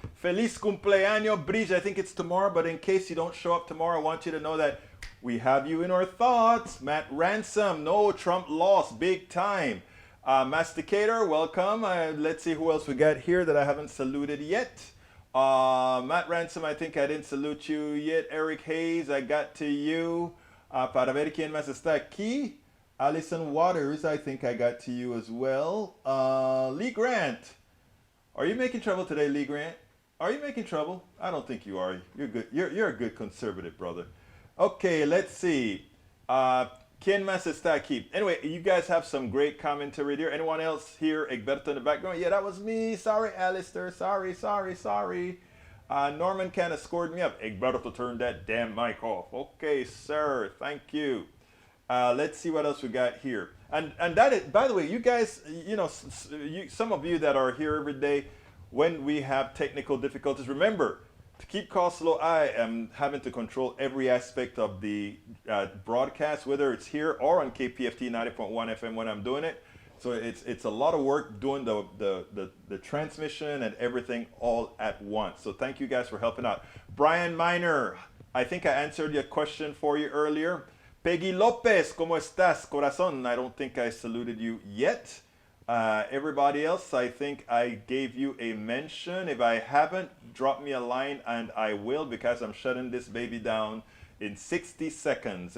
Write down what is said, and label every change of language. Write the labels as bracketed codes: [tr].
[es] Feliz cumpleaños, [en] Breeze. I think it's tomorrow, but in case you don't show up tomorrow, I want you to know that we have you in our thoughts. Matt Ransom, no, Trump lost big time. Masticator, welcome. Let's see who else we got here that I haven't saluted yet. Matt Ransom, I think I didn't salute you yet. Eric Hayes, I got to you. [es] Para ver quién más está aquí. [en] Allison Waters, I think I got to you as well. Lee Grant. Are you making trouble today, Lee Grant? Are you making trouble? I don't think you are. You're good. You're a good conservative, brother. Okay, let's see. [es] ¿Quién más está aquí? [en] Anyway, you guys have some great commentary there. Anyone else here? Egberto in the background? Yeah, that was me. Sorry, Alistair. Sorry. Norman kind of scored me up. Egberto turned that damn mic off. Okay, sir. Thank you. Let's see what else we got here. And that is, by the way, you guys, some of you that are here every day, when we have technical difficulties, remember, to keep costs low, I am having to control every aspect of the broadcast, whether it's here or on KPFT 90.1 FM when I'm doing it. So it's a lot of work doing the transmission and everything all at once. So thank you guys for helping out. Brian Miner, I think I answered your question for you earlier. Peggy Lopez, [es] ¿cómo estás, corazón? [en] I don't think I saluted you yet. Everybody else, I think I gave you a mention. If I haven't, drop me a line and I will, because I'm shutting this baby down in 60 seconds.